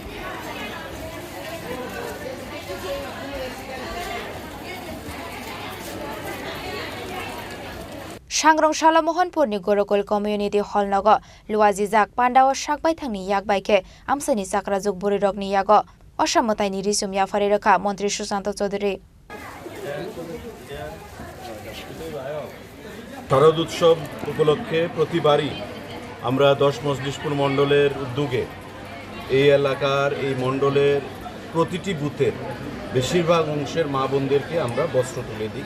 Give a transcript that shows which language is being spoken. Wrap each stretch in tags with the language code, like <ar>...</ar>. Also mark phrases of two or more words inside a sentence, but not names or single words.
<trp>Sangrong Shala Mohanpur ni Gorokol Community Hall nago Luazi Jak Pandawa Shakbai thangni yakbaike amsani sakrajok burirok ni yago oshamotai ni risum yafari rakha Mantri Susanto Chaudhary</trp> <bn>শারদ উৎসব উপলক্ষে প্রতিবারই আমরা 10 মজলিশপুর মণ্ডলের উদ্যোগে এই এলাকার এই মণ্ডলের প্রতিটি বুথের বেশিরভাগ অংশের মা বোনদেরকে আমরা বস্ত্র তুলে দিই।</bn>